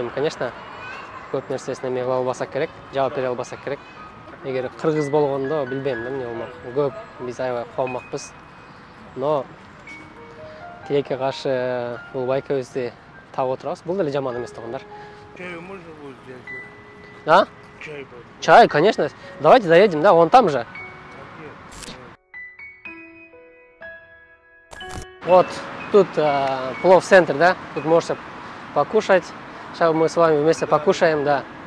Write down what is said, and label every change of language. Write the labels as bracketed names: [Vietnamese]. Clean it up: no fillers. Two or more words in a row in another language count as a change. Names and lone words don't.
[Kyrgyz] Эми, конечно, көп нерсесин эме кыла албасак керек, жаап бере албасак керек. Эгер кыргыз болгондо билбейм да, эмне болмок. Көп биз аябай кубанмакпыз. Но тилекке каршы бул байкебизди таап отурабыз. Бул деле жаман эмес туугандар. [Russian] Чай можно будет взять? А? Чай будет. Чай, конечно. Давайте доедем, да, вон там же. Вот тут плов-центр, да, тут можете покушать. Сейчас мы с вами вместе покушаем, да.